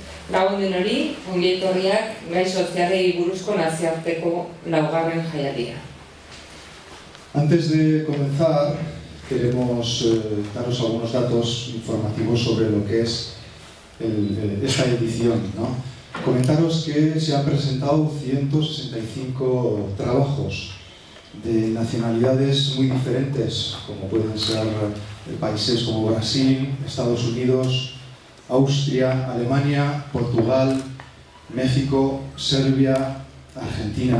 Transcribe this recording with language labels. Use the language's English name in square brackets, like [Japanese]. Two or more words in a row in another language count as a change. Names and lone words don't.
[Basque] Gabon denori, ongi etorriak gai sozialei buruzko nazioarteko laugarren jaialdia. [Spanish] Antes de comenzar, queremos daros algunos datos informativos sobre lo que es esta edición, ¿no? Comentaros que se han presentado 165 trabajos de nacionalidades muy diferentes, como pueden ser países como Brasil, Estados Unidos, Austria, Alemania, Portugal, México, Serbia, Argentina.